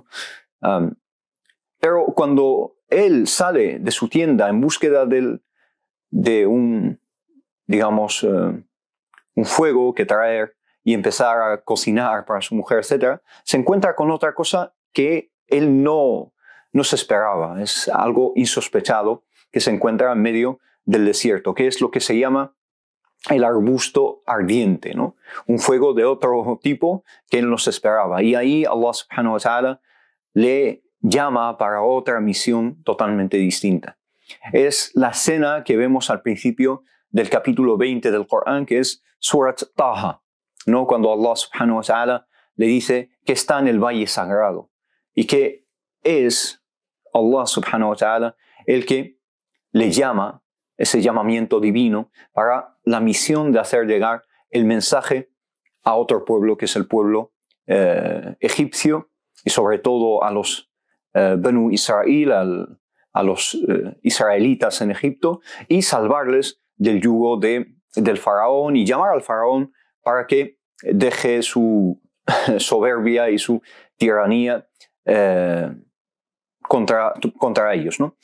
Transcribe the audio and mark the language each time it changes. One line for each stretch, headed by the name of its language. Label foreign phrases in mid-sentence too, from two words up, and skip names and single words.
Spanish: Pero cuando él sale de su tienda en búsqueda de un, digamos, un fuego que traer y empezar a cocinar para su mujer, etc., se encuentra con otra cosa que él no se esperaba. Es algo insospechado que se encuentra en medio del desierto, que es lo que se llama el arbusto ardiente, ¿no? Un fuego de otro tipo que él no se esperaba. Y ahí Allah
Arabic: سبحانه وتعالى
Spanish: le llama para otra misión totalmente distinta. Es la escena que vemos al principio del capítulo 20 del Corán, que es Surat Taha, ¿no? Cuando Allah
Arabic: سبحانه و
Spanish: ta'ala le dice que está en el valle sagrado y que es Allah subhanahu wa ta'ala el que le llama, ese llamamiento divino, para la misión de hacer llegar el mensaje a otro pueblo, que es el pueblo egipcio, y sobre todo a los Banu Israel, a los israelitas en Egipto, y salvarles del yugo del faraón, y llamar al faraón para que deje su soberbia y su tiranía contra ellos, ¿no?